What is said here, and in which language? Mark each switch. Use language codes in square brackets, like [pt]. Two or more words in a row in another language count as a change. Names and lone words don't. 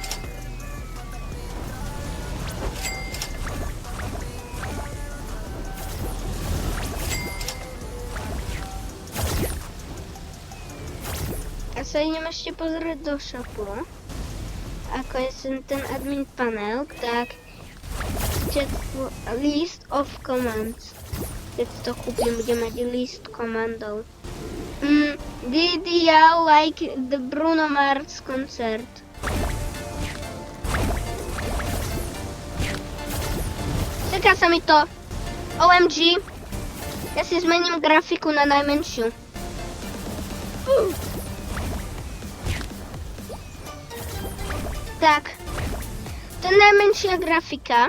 [sk] A sa idem ešte pozrieť do shopu. Ako je ten [en] admin panel, [sk] tak [en] list of commands. [sk] Keď to kúpim, budem mať list komandov. [en] Did you like the Bruno Mars concert? [sk] Seká sa mi to. [en] OMG. [sk] Ja si zmením grafiku na najmenšiu. Tak, to je najmenšia grafika.